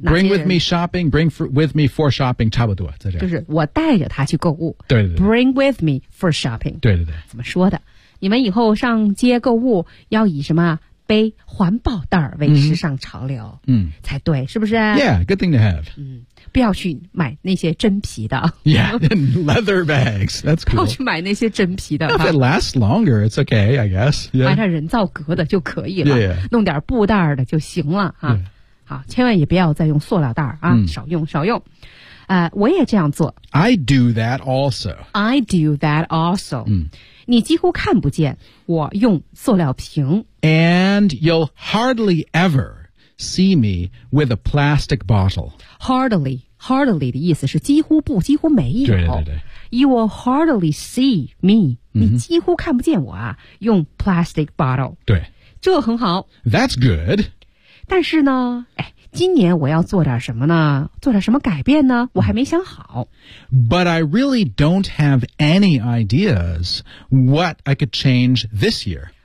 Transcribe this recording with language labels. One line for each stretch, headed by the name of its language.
English: Bring with me shopping, bring with me for shopping,
Chinese: 差不多在这就是我带着他去购物。对对对。
English: Bring with me for shopping.
Chinese: 对对对。怎么说的？你们以后上街购物要以什么背环保袋为时尚潮流，嗯，才对，是不是
English: ？Yeah, good thing to have.
Chinese: 嗯，不要去买那些真皮的。
English: Yeah, leather bags. That's cool.
Chinese: 不要去买那些真皮的。
English: If it lasts longer, it's okay, I guess.
Chinese: 买点人造革的就可以了，
English: yeah.
Chinese: 弄点布袋的就行了啊。
English: Yeah.
Chinese: 好，千万也不要再用塑料袋啊，嗯、少用少用。我也这样做。
English: I do that also. I do that also.
Chinese: 嗯。你几乎看不见我用塑料瓶。
English: And you'll hardly ever see me with a plastic bottle.
Chinese: Hardly, hardly 的意思是几乎不，几乎没有。对对对。
English: You will hardly see me.、Mm-hmm.
Chinese: 你几乎看不见我啊，用
English: plastic bottle.
Chinese: 对。这很好。
English: That's good.
Chinese: 但是呢，哎，今年我要做点什么呢？做点什么改变呢？我还没想好。
English: But I really don't have any ideas what I could change this year.